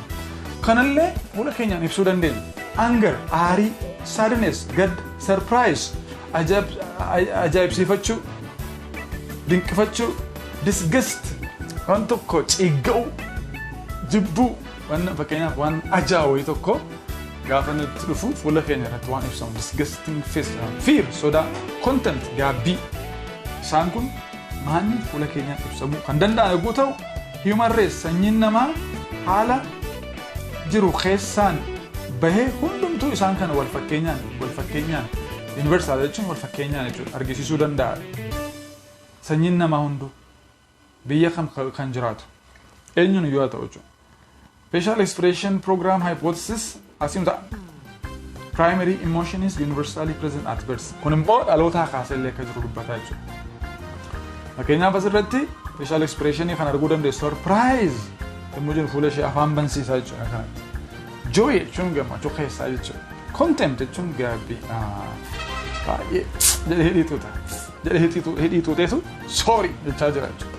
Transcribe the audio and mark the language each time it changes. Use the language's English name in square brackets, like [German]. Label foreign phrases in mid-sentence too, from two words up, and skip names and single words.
[Oromo] Kanallee fuula keenyaan ibsuu dandeenya. Anger aarii sadness gad surprise ajaa'ibsiifachuu dinqifachuu disgust waan tokko ciigga'u jibbuu waan fakkeenyaaf waan ajaa'u tokko gaafa nutti dhufu fuula keenya irratti waan ibsamu [English] disgusting face [Oromo] fear sodaa contempt gaabbii isaan kun maanni fuula keenyaan ibsamuu kan danda'an yogguu ta'u [English] human race [Oromo] sanyiin namaa haala jiru keessaan bahee hundumtuu isaan kana wal fakkeenyaan universal jechuun wal fakkeenyaan jechuudha argisiisuu danda'a. Sanyiin namaa hunduu biyya kan jiraatu eenyuun yoo ta'u jechuudha. [English] Facial expression program hypothesis asimta primary emotion is universally present at birth [Oromo] kun immoo dhalootaa kaasellee akka jiru dubbataa jechuudha. Fakkeenyaaf asirratti [English] facial expression [Oromo] kan arguu dandeessu surprise yommuu jennu fuula ishee afaan bansiisaa jechuudha kanatti. Joy jechuun gammachuu keessaa jechuudha. Contempt jechuun gaabbii baay'ee jedhee hidhii tuuteetu sorry jechaa jira jechuudha.